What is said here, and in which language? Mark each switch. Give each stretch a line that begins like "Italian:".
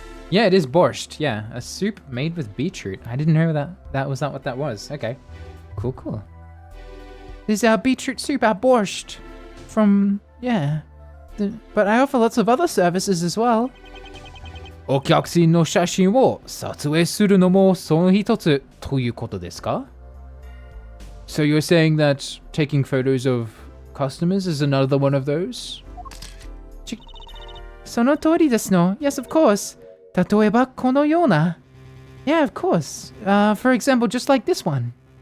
English: Yeah, it is borscht. Yeah, a soup made with beetroot. I didn't know that was not what that was. Okay. Cool. This is our beetroot soup, our borscht. From yeah, but I offer lots of other services as well.
Japanese: お客さんの写真を撮影するのもその一つということですか?
English: So you're saying that taking photos of customers is another one of those?
Japanese: その通りですの。
English: Yes, of course.
Japanese: 例えばこのような。
English: Yeah, of course. For example, just like this one.